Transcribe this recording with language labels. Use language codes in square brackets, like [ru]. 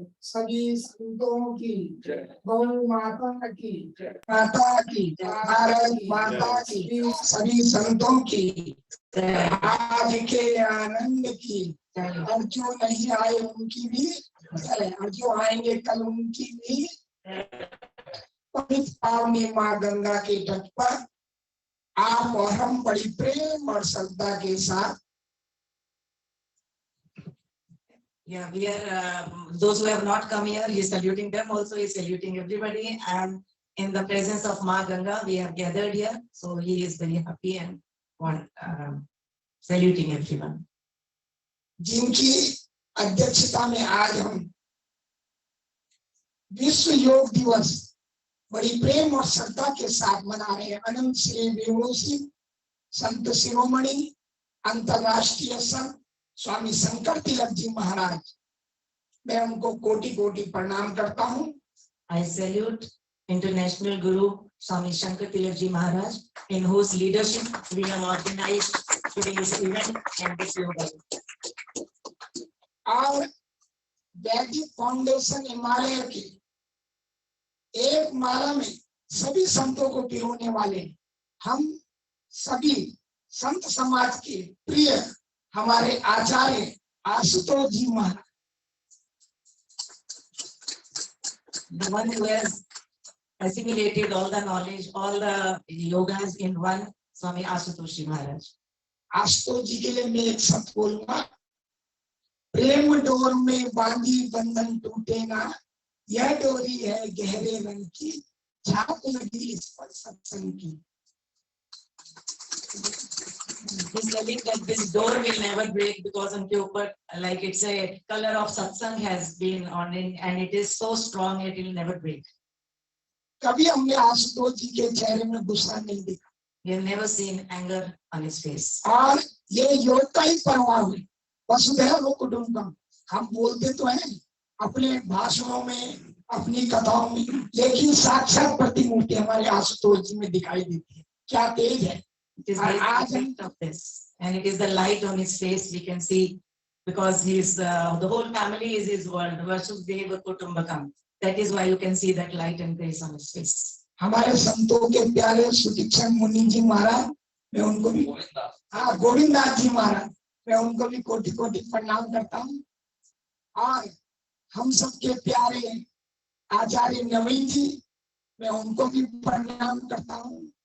[hi] सभी संतों की गौ माता की माता की भारत माता की सभी संतों की आज के आनंद की और जो नहीं आए उनकी भी और जो आएंगे कल उनकी भी पवित्र पावनी माँ गंगा के तट पर आप और हम बड़ी प्रेम और श्रद्धा के साथ [en] Yeah, we are those who have not come here, he is saluting them also, he is saluting everybody, and in the presence of Ma Ganga we have gathered here, so he is very happy and saluting everyone. [hi] जिनकी अध्यक्षता में आज हम विश्व योग दिवस बड़ी प्रेम और श्रद्धा के साथ मना रहे हैं। अनंत श्री विभू सिंह संत शिरोमणि अंतरराष्ट्रीय संत स्वामी शंकर तिलक जी महाराज, मैं उनको कोटि कोटि प्रणाम करता हूँ। [en] I salute International Guru Swami Shankar Tilak Ji Maharaj, in whose leadership we have organized today's event and this yoga. [hi] और वैदिक फाउंडेशन हिमालय की एक माला में सभी संतों को पिरोने वाले हम सभी संत समाज के प्रिय हमारे आचार्य आशुतोष जी महाराज, [en] The one who has assimilated all the knowledge, all the yogas in one, Swami Ashutosh Maharaj. [hi] Ashutosh जी के लिए मैं एक शब्द बोलूंगा, प्रेम डोर में बांधी बंधन टूटे ना, यह डोरी है गहरे रंग की, झाप लगी इस पर सत्संग की। [en] He's telling that this door will never break because [hi] उनके ऊपर [en] like it's a color of satsang has been on it and it is so strong it will never break. [hi] कभी हमने आशुतोष जी के चेहरे में गुस्सा नहीं देखा। [en] We have never seen anger on his face. [hi] और ये योग का ही प्रभाव है, वसुधैव कुटुंबकम। हम बोलते तो हैं अपने भाषणों में, अपनी कथाओं में, लेकिन साक्षात प्रतिमूर्ति हमारे आशुतोष जी में दिखाई देती है। क्या तेज है! [en] It is the effect of this, and it is the light on his face we can see, because he's the whole family is his world. Vasudhaiva Kutumbakam. That is why you can see that light and grace on his face. [hi] हमारे संतों के प्यारे सुदीक्षण मुनि जी महाराज, मैं उनको भी गोविंदास जी महाराज, मैं उनको भी कोटि कोटि प्रणाम करता हूँ। और हम सबके प्यारे आचार्य नवीन जी, मैं उनको भी प्रणाम करता हूँ।